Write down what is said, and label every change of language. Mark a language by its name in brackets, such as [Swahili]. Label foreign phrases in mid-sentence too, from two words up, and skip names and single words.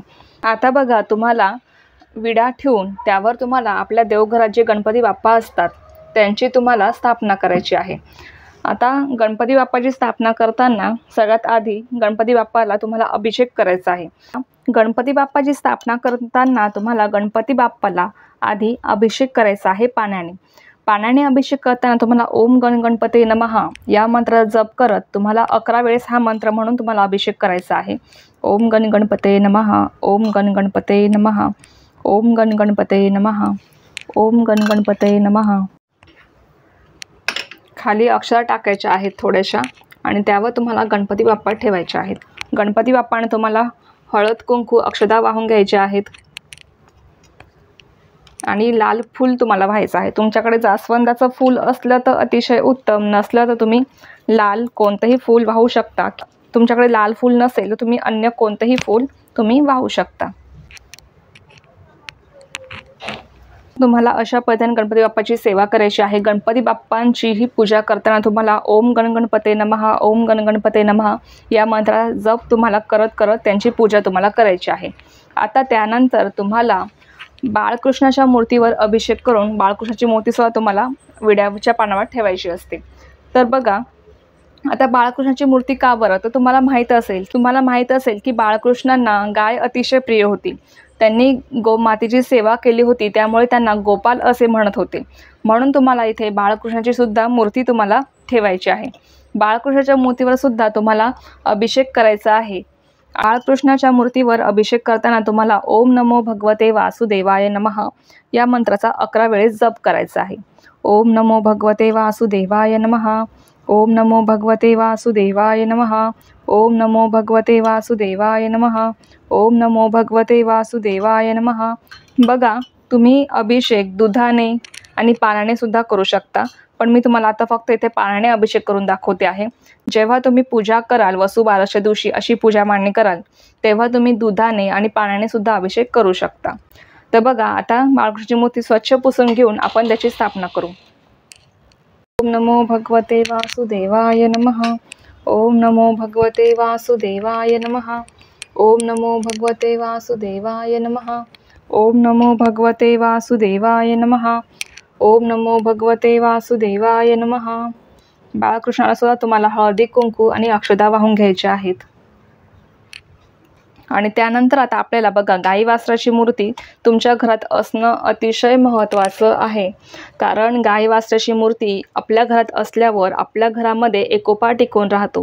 [Marathi] आता बघा, तुम्हाला विडा ठेवून त्यावर तुम्हाला आपल्या देवघरात जे गणपती बाप्पा असतात त्यांची तुम्हाला स्थापना करायची आहे. आता गणपती बाप्पाची स्थापना करताना सगळ्यात आधी गणपती बाप्पाला तुम्हाला अभिषेक करायचा आहे. गणपती बाप्पाची स्थापना करताना तुम्हाला गणपती बाप्पाला आधी अभिषेक करायचा आहे पाण्याने अभिषेक करताना तुम्हाला [Sanskrit] ओम गण गणपते नमः [Marathi] या मंत्राचा जप करत तुम्हाला 11 वेळेस हा मंत्र म्हणून तुम्हाला अभिषेक करायचा आहे. [Sanskrit] ओम गण गणपते नमः, ओम गण गणपते नमः, ओम गण गणपते नमः, ओम गण गणपते नमः. [Marathi] खाली अक्षर टाकायच्या आहेत थोड्याशा आणि त्यावर तुम्हाला गणपती बाप्पा ठेवायचे आहेत. गणपती बाप्पाने तुम्हाला हळद कुंकू अक्षदा वाहून घ्यायचे आहेत आणि लाल फूल तुम्हाला व्हायचं आहे. तुमच्याकडे जास्वंदाचं फूल असलं तर अतिशय उत्तम, नसलं तर तुम्ही लाल कोणतंही फूल वाहू शकता. तुमच्याकडे लाल फूल नसेल तर तुम्ही अन्य कोणतंही फूल तुम्ही वाहू शकता. तुम्हाला अशा पद्धतीने गणपती बाप्पाची सेवा करायची आहे. गणपती बाप्पांची ही पूजा करताना तुम्हाला [Sanskrit] ओम गण गणपते नमः, ओम गण गणपते नमः [Marathi] या मंत्राचा जप तुम्हाला करत त्यांची पूजा तुम्हाला करायची आहे. आता त्यानंतर तुम्हाला बाळकृष्णाच्या मूर्तीवर अभिषेक करून बाळकृष्णाची मूर्तीसुद्धा तुम्हाला विड्याच्या पानावर ठेवायची असते. तर बघा, आता बाळकृष्णाची मूर्ती का बरं, तर तुम्हाला माहीत असेल की बाळकृष्णांना गाय अतिशय प्रिय होती. त्यांनी गोमातेची सेवा केली होती, त्यामुळे त्यांना गोपाल असे म्हणत होते. म्हणून तुम्हाला इथे बाळकृष्णाची सुद्धा मूर्ती तुम्हाला ठेवायची आहे. बाळकृष्णाच्या मूर्तीवर सुद्धा तुम्हाला अभिषेक करायचा आहे. बाळकृष्णाच्या मूर्तीवर अभिषेक करताना तुम्हाला [Sanskrit] ओम नमो भगवते वासुदेवाय नमः [Marathi] या मंत्राचा 11 वेळेस जप करायचा आहे. [Sanskrit] ओम नमो भगवते वासुदेवाय नमः. ओम नमो भगवते वासुदेवाय नमः. ओम नमो भगवते वासुदेवाय नमः. ओम नमो भगवते वासुदेवाय नमः. [Marathi] बघा, तुम्ही अभिषेक दुधाने आणि पाण्याने सुद्धा करू शकता, पण मी तुम्हाला आता फक्त इथे पाण्याने अभिषेक करून दाखवते आहे. जेव्हा तुम्ही पूजा कराल, वसुबारसच्या दिवशी अशी पूजा मांडणी कराल, तेव्हा तुम्ही दुधाने आणि पाण्याने सुद्धा अभिषेक करू शकता. तर बघा, आता बाळकृष्णाची मूर्ती स्वच्छ पुसून घेऊन आपण त्याची स्थापना करू. [Sanskrit] ओम नमो भगवते वासुदेवाय नमः. ओम नमो भगवते वासुदेवाय नमः. ओम नमो भगवते वासुदेवाय नमः. ओम नमो भगवते वासुदेवाय नमः. ओम नमो भगवते वासुदेवाय नमः. [Marathi] बाळकृष्णाला सुद्धा तुम्हाला हळदी कुंकू आणि अक्षदा वाहून घ्यायच्या आहेत. आणि त्यानंतर आता आपल्याला बघा, गाई वासराची मूर्ती तुमच्या घरात असणं अतिशय महत्त्वाचं आहे. कारण गाई वासराची मूर्ती आपल्या घरात असल्यावर आपल्या घरामध्ये एकोपा टिकून राहतो.